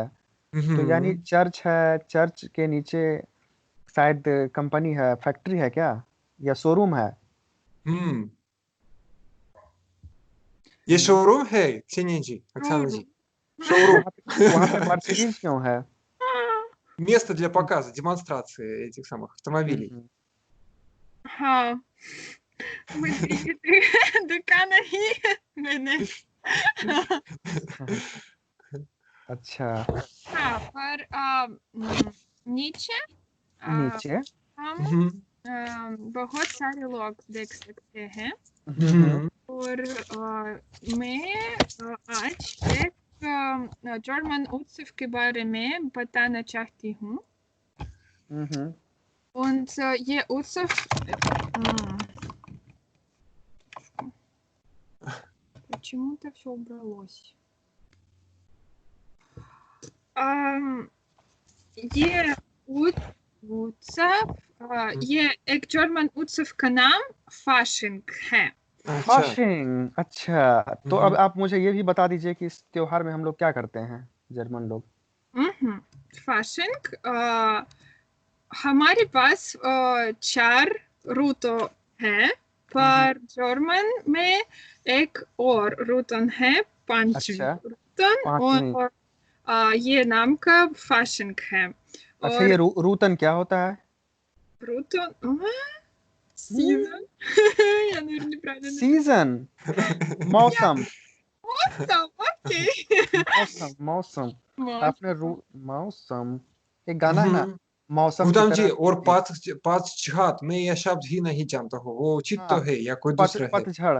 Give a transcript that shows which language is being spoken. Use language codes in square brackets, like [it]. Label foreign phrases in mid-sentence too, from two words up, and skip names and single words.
[hi] तो यानी चर्च है. चर्च के नीचे शायद कंपनी है, फैक्ट्री है क्या या शोरूम है? ये शोरूम है Ксения जी, Оксана जी. Шоурум. वहाँ पे मर्सिडीज क्यों है? [ru] Место для показа, демонстрации этих самых автомобилей. [hi] हाँ, मुझे देखा नहीं मैंने. अच्छा। हाँ, पर नीचे नीचे। हम बहुत सारे लोग देख सकते हैं और मैं आज एक जर्मन उत्सव के बारे में बताना चाहती हूँ। [ru] Und [hi] ये उत्सव [ru] почему-то все убралось. [hi] ये उत्सव ये एक जर्मन उत्सव का नाम फाशिंग है। फाशिंग, अच्छा। तो अब आप मुझे ये भी बता दीजिए कि इस त्योहार में हम लोग क्या करते हैं जर्मन लोग। फाशिंग हमारे पास 4 ऋतु है, पर जर्मन में एक और ऋतु है, 5 अच्छा, ऋतु, पांचवी। और ये नाम का फाशिंग है। अच्छा, ये रूतन क्या होता है? ऋतु सीजन [ru] я, наверное, неправильно [hi] सीजन, मौसम। ओके। मौसम। आपने मौसम, एक गाना है ना, मौसम की गुदाम जी, तरह। और पाँच मैं यह शब्द ही नहीं जानता हूँ, वो उचित तो है या कोई दूसरा है? पतझड़।